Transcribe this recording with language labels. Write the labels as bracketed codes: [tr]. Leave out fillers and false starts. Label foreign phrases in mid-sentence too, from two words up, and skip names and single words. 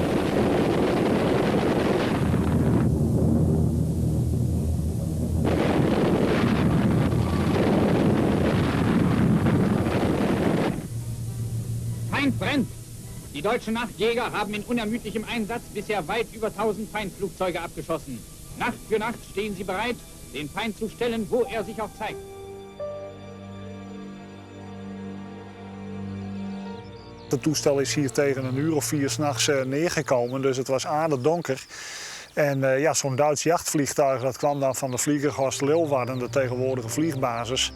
[de] Feind brennt. Die deutschen Nachtjäger haben in unermüdlichem Einsatz bisher weit über 1000 Feindflugzeuge abgeschossen. Nacht für Nacht stehen sie bereit, den Feind zu stellen, wo er sich auch zeigt. [nl] Het toestel is hier tegen 1 uur of 4 s'nachts neergekomen, dus het was aardig donker. En zo'n Duits jachtvliegtuig dat kwam dan van de Vliegerhorst Leeuwarden, de tegenwoordige vliegbasis.